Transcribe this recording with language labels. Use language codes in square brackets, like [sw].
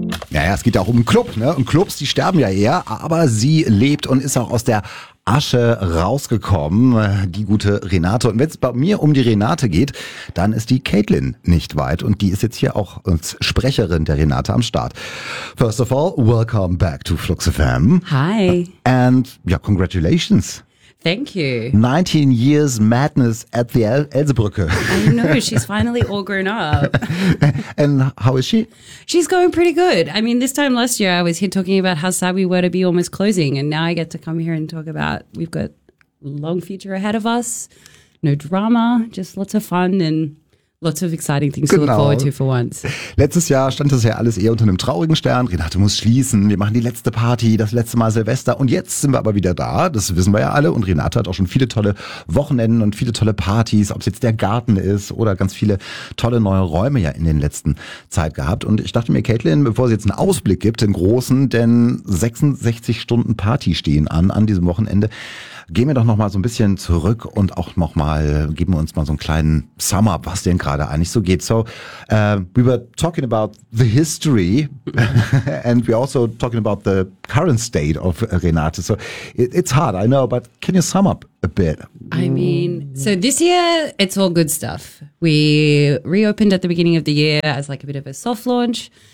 [de] Naja, es geht ja auch um einen Club, ne? Und Clubs, die sterben ja eher, aber sie lebt und ist auch aus der Asche rausgekommen, die gute Renate. Und wenn es bei mir um die Renate geht, dann ist die Caitlin nicht weit und die ist jetzt hier auch als Sprecherin der Renate am Start. [en] First of all, welcome back to Flux FM. Hi. And yeah, congratulations. Thank you. 19 years madness at the Elsebrücke. I know, she's finally all grown up. And how is she? She's going pretty good. I mean, this time last year I was here talking about how sad we were to be almost closing, and now I get to come here and talk about we've got long future ahead of us, no drama, just lots of fun and lots of exciting things [de] genau. [en] To look forward to for once. [de] Letztes Jahr stand das ja alles eher unter einem traurigen Stern. Renate muss schließen. Wir machen die letzte Party, das letzte Mal Silvester. Und jetzt sind wir aber wieder da. Das wissen wir ja alle. Und Renate hat auch schon viele tolle Wochenenden und viele tolle Partys, ob es jetzt der Garten ist oder ganz viele tolle neue Räume ja in den letzten Zeit gehabt. Und ich dachte mir, Caitlin, bevor es jetzt einen Ausblick gibt, den großen, denn 66 Stunden Party stehen an diesem Wochenende. Gehen wir doch nochmal so ein bisschen zurück und auch nochmal, geben wir uns mal so einen kleinen Sum-up, was denn gerade eigentlich so geht. [en] So, we were talking about the history and we also talking about the current state of Renate. So, it's hard, I know, but can you sum up a bit? I mean, so this year, it's all good stuff. We reopened at the beginning of the year as like a bit of a soft launch.